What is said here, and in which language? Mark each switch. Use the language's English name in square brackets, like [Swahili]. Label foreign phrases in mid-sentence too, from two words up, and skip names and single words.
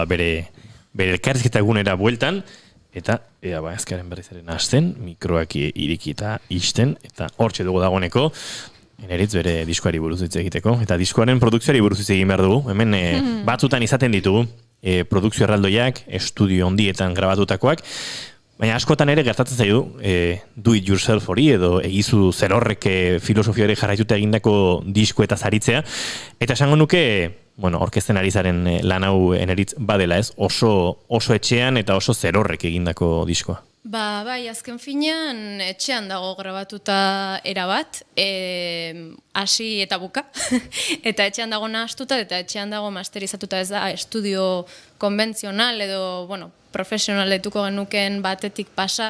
[Basque] bere elkarrizketa egunera bueltan, eta azkaren berriz ere nazten, mikroak irikita isten, eta hortxe dugu dagoeneko, eneritz bere diskoari buruz hitz egiteko, eta diskoaren produkzioari buruz hitz egin behar dugu, hemen batzutan izaten ditugu, produkzio erraldoiak, estudio ondietan grabatutakoak, baina askotan ere gertatzen zaidu [English] do it yourself [Basque] hori edo egizu zerorrek filosofia hori jarraituta egindako disko eta zaritzea, eta esango nuke orkesten ari zaren lan hau eneritz badela ez, oso etxean eta oso zerorrek egindako diskoa. Bai, azken finean etxean dago grabatuta erabat, hasi eta buka, eta etxean dago nahastuta, eta etxean dago masterizatuta, ez da estudio konbentzional edo, profesional detuko genukeen batetik pasa.